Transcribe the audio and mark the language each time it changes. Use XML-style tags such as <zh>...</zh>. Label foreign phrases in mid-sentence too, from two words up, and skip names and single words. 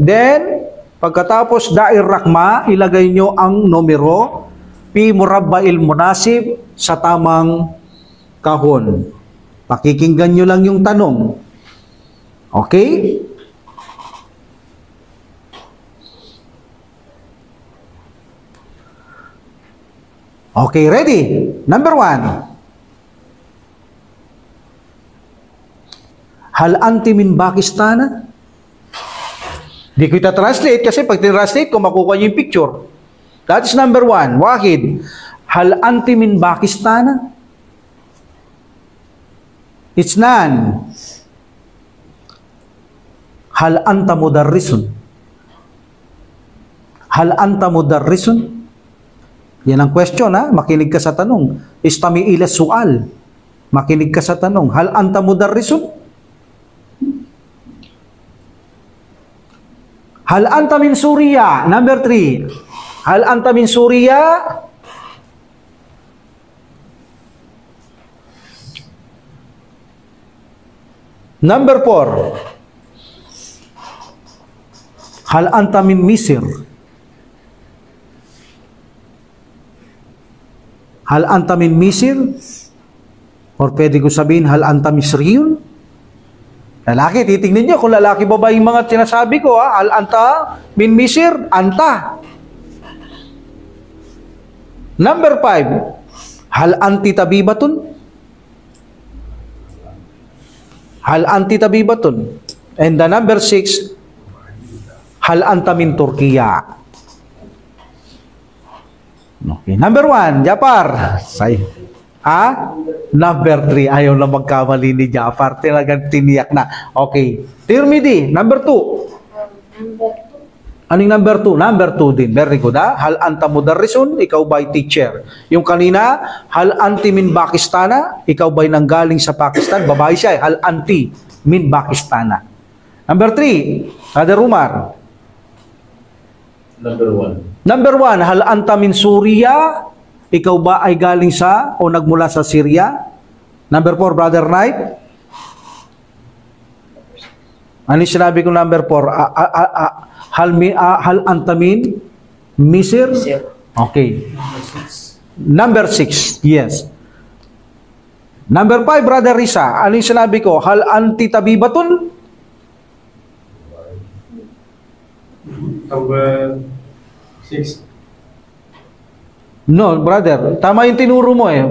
<tl>Then, pagkatapos</tl> <ar>دائرة رقم,</ar> <tl>ilagay nyo ang numero</tl> <ar>في المربع المناسب</ar> <tl>sa tamang kahon. Pakikinggan nyo lang yung tanong.</tl> <en>Okay? Okay, ready? Number 1.</en> <ar>هل أنتِ من باكستان?</ar> <tl>Di ko ita-translate kasi pag tinranslate ko, makukuha nyo yung picture.</tl> <en>That is number 1.</en> <ar>واحد. هل أنتِ من باكستان?</ar> <en>It's none.</en> <ar>هل أنتَ مدرسٌ? هل أنتَ مدرسٌ?</ar> <tl>Yan ang question, ha? Makinig ka sa tanong.</tl> <ar>استمع إلى السؤال.</ar> <tl>Makinig ka sa tanong.</tl> <ar>هل أنتَ مدرسٌ؟ هل أنتَ من سوريا? Number 3. هل أنتَ من سوريا? Number 4. هل أنتَ من مصر؟ هل أنتَ من مصر?</ar> <tl>Or pwede ko sabihin,</tl> <ar>هل أنتَ مصريٌ?</ar> <tl>Lalaki, titignan nyo kung lalaki ba ba yung mga sinasabi ko, ha?</tl> <ar>هل أنتَ من مصر؟ أنتَ. Number 5. هل أنتِ طبيبةٌ? هل أنتِ طبيبةٌ.</ar> <en>And the number 6,</en> <ar>هل أنتَ من تركيا.</ar> <en>Okay. Number 1, Jafar.</en> <tl>Number 3, ayaw na magkamali ni Jafar. Talagang tiniyak na. Okay. Tirmidhi, number 2.</tl> <en>Number 2.</en> <tl>Anong number 2? Number 2 din.</tl> <en>Very good,</en> <ar>ha? هل أنتَ مدرسٌ,</ar> <tl>ikaw ba'y teacher? Yung kanina,</tl> <ar>هل أنتِ من باكستانَ,</ar> <tl>ikaw ba'y nanggaling sa Pakistan? Babae siya,</tl> <ar>هل أنتِ من باكستانَ.</ar> <en>Number 3, Brother Umar. Number 1. Number 1,</en> <ar>هل أنتَ من سوريا,</ar> <tl>ikaw ba ay galing sa o nagmula sa Syria?</tl> <en>Number 4, Brother Knight.</en> <tl>Ano yung sinabi ko number 4?</tl> <ar>هل أنتَ من مصر? Misir.</ar> <en>Okay. Number 6, yes.</en> <tl>Number 5, Brother Risa. Ano yung sinabi ko?</tl> <ar>هل أنتِ طبيبةٌ?</ar> <en>Number 6. No, brother.</en> <tl>Tama yung tinuro mo eh.</tl>